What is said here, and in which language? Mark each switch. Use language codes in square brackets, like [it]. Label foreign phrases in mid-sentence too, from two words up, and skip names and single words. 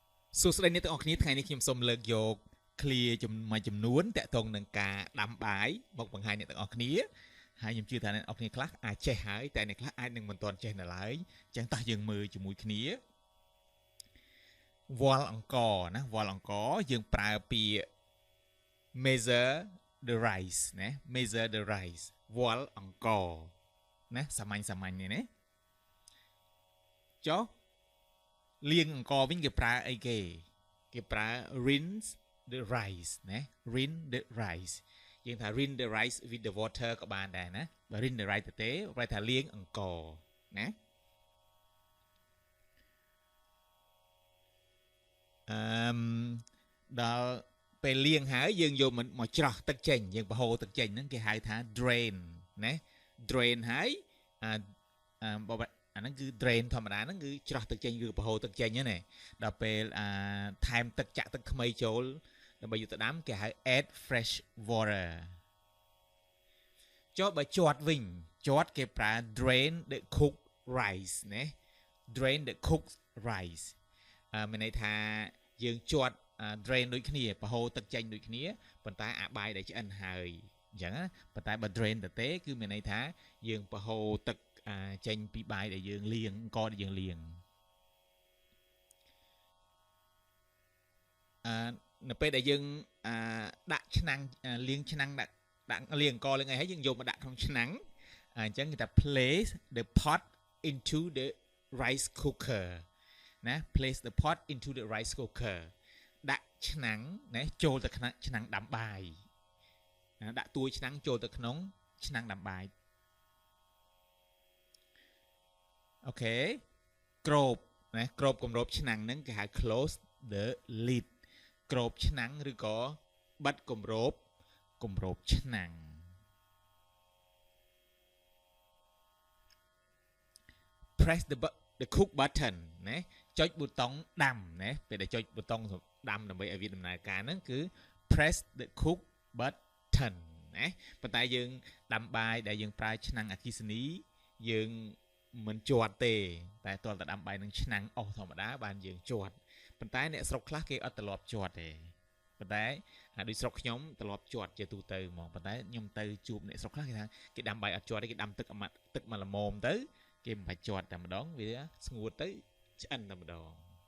[km] សួស្តីអ្នកទាំងអស់គ្នាថ្ងៃនេះខ្ញុំសូមលើកយក clear មួយចំនួនតាក់ទងនឹងការដាំបាយមកបង្ហាញអ្នកទាំងអស់គ្នាហើយខ្ញុំជឿថាអ្នកទាំងអស់គ្នាខ្លះអាចចេះហើយតែអ្នកខ្លះអាចនឹងមិនទាន់ចេះនៅឡើយអញ្ចឹងតោះយើងមើលជាមួយគ្នា វល់អង្គណាវល់អង្គយើងប្រើពាក្យ [en] measure the rice [km] ណា [en] measure the rice [km] វល់អង្គណា សាមញ្ញនេះណាចុះលាងអង្គវិញគេប្រើអីគេប្រើ [en] rinse the rice [km] ណា [en] rinse the rice [km] យើងថា [en] rinse the rice with the water [km] ក៏បានដែរណាបើ [en] rinse the rice [km] ទេប្រែថាលាងអង្គណា ដល់ពេលលាងហើយយើងយកមកច្រោះទឹកចេញយើងបហូរទឹកចេញហ្នឹងគេហៅថា drain ណា drain ហើយ អាហ្នឹងគឺ drain ធម្មតាហ្នឹងគឺច្រោះទឹកចេញគឺបហូរទឹកចេញហ្នឹងណាដល់ពេលថែមទឹកចាក់ទឹកថ្មីចូលដើម្បីយកទៅដាំគេហៅ [en] add fresh water [km] ចុះបើជាត់វិញជាត់គេប្រើ [en] drain the cooked rice [km] ណា [en] drain the cooked rice [km] មានន័យថាយើងជាត់ drain ដូចគ្នាបហូរទឹកចេញដូចគ្នាប៉ុន្តែអាបាយដែលឆ្អិនហើយអញ្ចឹងណាប៉ុន្តែបើ drain ទៅទេគឺមានន័យថាយើងបហូរទឹកចេញពីបាយដែលយើងលាងអង្គដែលយើងលាង នៅពេលដែលយើងដាក់ឆ្នាំងលាងឆ្នាំងដាក់លាងអង្គលាងអីហើយយើងយកមកដាក់ក្នុងឆ្នាំងអញ្ចឹងគេថា [en] place the pot into the rice cooker [km] ណា [en] place the pot into the rice cooker [km] ដាក់ឆ្នាំងណាចូលទៅក្នុងឆ្នាំងដាំបាយដាក់ទួយឆ្នាំងចូលទៅក្នុងឆ្នាំងដាំបាយ អូខេគ្របណាគ្របគម្របឆ្នាំងហ្នឹងគេហៅ [en] close the lid [km] គ្របឆ្នាំងឬក៏បិទគម្របឆ្នាំង [en] press the cook button [km] ណាចុច ប៊ូតុងដាំណាពេលដែលចុចប៊ូតុងដាំដើម្បីឲ្យវាដំណើរការហ្នឹងគឺ [en] press the cook button [km] ណា ប៉ុន្តែយើងដាំបាយដែលយើងប្រើឆ្នាំងអគ្គិសនីយើងមិនជាប់ទេតែតើតដាំបាយនឹងឆ្នាំងអស់ធម្មតាបានយើងជាប់ប៉ុន្តែអ្នកស្រុកខ្លះគេអត់ត្រឡប់ជាប់ទេប៉ុន្តែដូចស្រុកខ្ញុំត្រឡប់ជាប់ជាទូទៅហ្មងប៉ុន្តែខ្ញុំទៅជួបអ្នកស្រុកខ្លះគេថាគេដាំបាយអត់ជាប់ទេគេដាំទឹកមកល្មមទៅគេមិនបាច់ជាប់តែម្ដងវាស្ងួតទៅឆ្អិនតែម្ដង